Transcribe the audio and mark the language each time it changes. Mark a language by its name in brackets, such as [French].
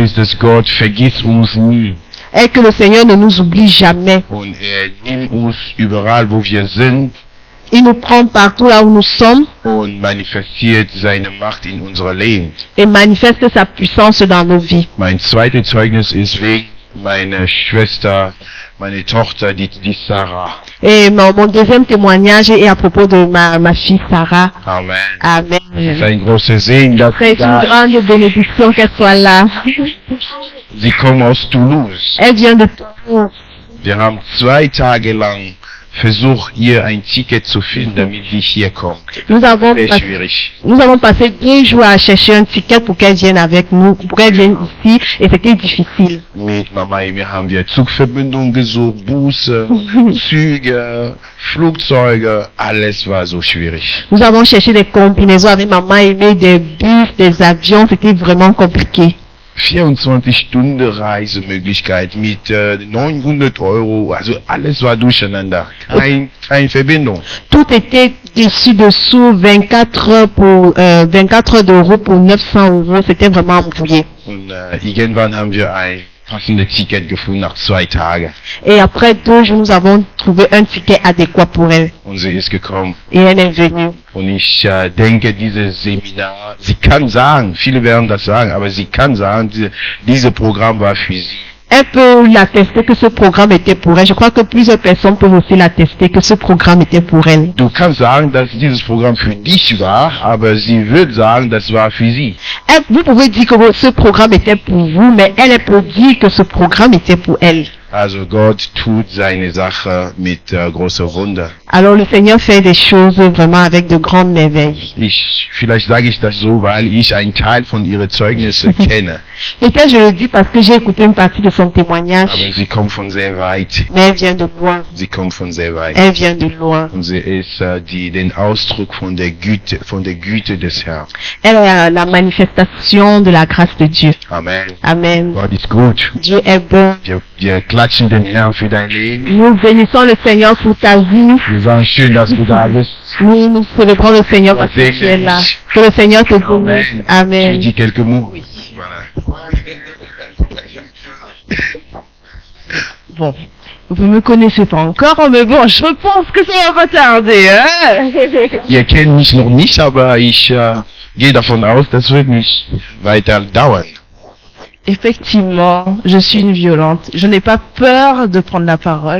[German] ist, dass Gott vergisst uns nie. [French] est que le Seigneur ne nous oublie jamais. [German] Und nimmt uns überall, wo wir sind, [French] Il nous prend partout là où nous sommes [German] und manifestiert seine Macht in unser Leben. [French] et manifeste sa puissance dans nos vies. [German] Mein zweites Zeugnis ist wegen meiner Schwester, meine Tochter, die Sarah. [French] Et mon deuxième témoignage est à propos de ma fille Sarah. [German] Amen. [French] Amen. [German] Es ist ein großer Segen, dass [French] C'est une grande bénédiction qu'elle soit là. [German] sie kommt aus Toulouse. [French] Elle vient de Toulouse. [German] Wir haben 2 Tage lang versucht, ihr ein Ticket zu finden, damit sie hier kommt. [French] Nous avons passé 2 jours à chercher un ticket pour qu'elle vienne avec nous, pour qu'elle vienne ici, et c'était difficile. [German] Mit Mama Emi haben wir Zugverbindungen gesucht, Busse, Züge, Flugzeuge, alles war so schwierig. [French] Nous avons cherché des combinaisons avec maman Aimée, des bus, des avions, c'était vraiment compliqué. [German] 24 Stunden Reisemöglichkeit mit 900 €, also alles war durcheinander, keine Verbindung. [French] Tout était dessus-dessous, 24 heures d'euros pour 900 €, c'était vraiment embrouillé. [German] Und irgendwann haben wir ein passendes Ticket gefunden nach 2 Tagen. [French] Et après 2 jours, nous avons trouvé un ticket adéquat pour elle. [German] Und sie ist gekommen. [French] Et elle est venue. [German] Und ich denke, dieses Seminar, sie kann sagen, viele werden das sagen, aber sie kann sagen, dieses Programm war für sie. [French] Elle peut l'attester que ce programme était pour elle. Je crois que plusieurs personnes peuvent aussi l'attester que ce programme était pour elle. [German] Du kannst sagen, dass dieses Programm für dich war, aber sie wird sagen, das war für sie. [French] Vous pouvez dire que ce programme était pour vous, mais elle peut dire que ce programme était pour elle. [German] Also Gott tut seine Sache mit großer Wunder. [French] Alors le Seigneur fait des choses vraiment avec de grandes merveilles. [German] Vielleicht sage ich das so, weil ich einen Teil von ihren Zeugnissen kenne. [French] Peut-être je le dis parce que j'ai écouté une partie de son témoignage. [German] Aber sie kommt von sehr weit. [French] Mais elle vient de loin. [German] Sie kommt von sehr weit. [French] Elle vient de loin. [German] Und sie ist den Ausdruck von der Güte des Herrn. [French] Elle est la manifestation de la grâce de Dieu. [German] Amen. [French] Amen. [German] Gott ist gut. [French] Dieu est bon. [German] Wir klatschen den Herrn für dein Leben. [French] Nous bénissons le Seigneur pour ta vie. [German] Wir sagen schön, dass du da bist. [French] Nous célébrons le Seigneur parce que tu es là. Que le Seigneur te bénisse. Amen. Tu dis quelques mots. Oui. Voilà. Bon, vous me connaissez pas encore, mais bon, je pense que ça va pas tarder, hein? [German] Ihr kennt mich noch nicht, aber ich gehe davon aus, das wird nicht weiter dauern. [French] Effectivement, je suis une violente. Je n'ai pas peur de prendre la parole.